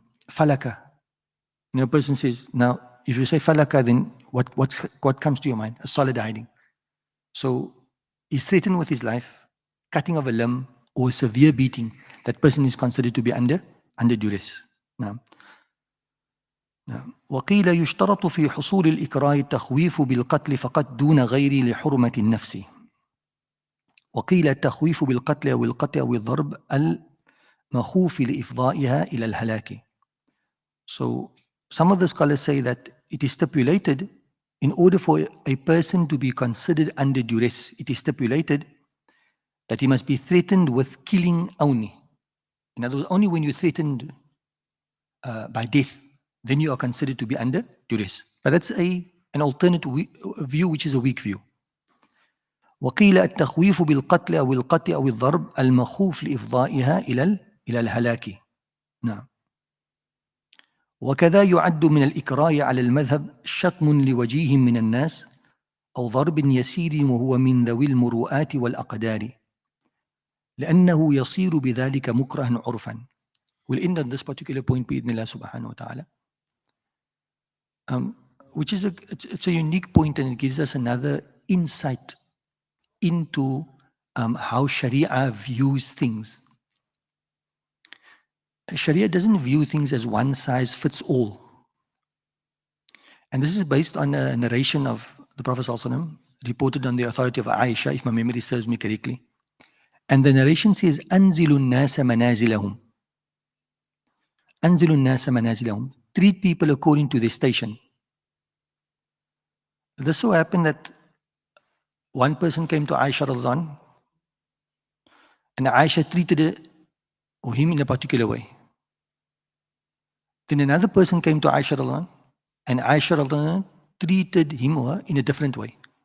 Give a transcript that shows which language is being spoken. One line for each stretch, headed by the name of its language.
English: Falaka. A person says, now if you say falaka, then what comes to your mind? A solid hiding. So he's threatened with his life, cutting of a limb, or severe beating. That person is considered to be under duress.
Arabic: Now, وقيل يشترط في حصول الإكراه التخويف بالقتل فقط دون غير لحرمة النفس. وقيل التخويف بالقتل أو القطع أو الضرب المخوف لإفضائها إلى الهلاك.
English: So some of the scholars say that it is stipulated, in order for a person to be considered under duress, it is stipulated that he must be threatened with killing only. In other words, only when you're threatened by death, then you are considered to be under duress. But that's an alternate view, which is a weak view.
Arabic: وقيل التخويف بالقتل أو القطع أو الضرب المخوف لإفضائها إلى الهلاك. نعم. وكذا يعد من الإكراه على المذهب شتم لوجيه من الناس أو ضرب يسير وهو من ذوي المروءات والأقدار لأنه يصير بذلك مكرها عرفا.
English: We'll end on this particular point
Arabic: بإذن الله سبحانه وتعالى.
English: Which is it's a unique point, and it gives us another insight into how Sharia views things. Sharia doesn't view things as one size fits all. And this is based on a narration of the Prophet ﷺ, reported on the authority of Aisha, if my memory serves me correctly.
Arabic: And the narration says, أنزلوا الناس منازلهم. أنزلوا الناس منازلهم.
English: treat people according to their station. This so happened that one person came to Aisha radiallahu anha, and Aisha treated her or him in a particular way. Then another person came to Aisha radiallahu anha, and Aisha radiallahu anha treated him or her in a different way.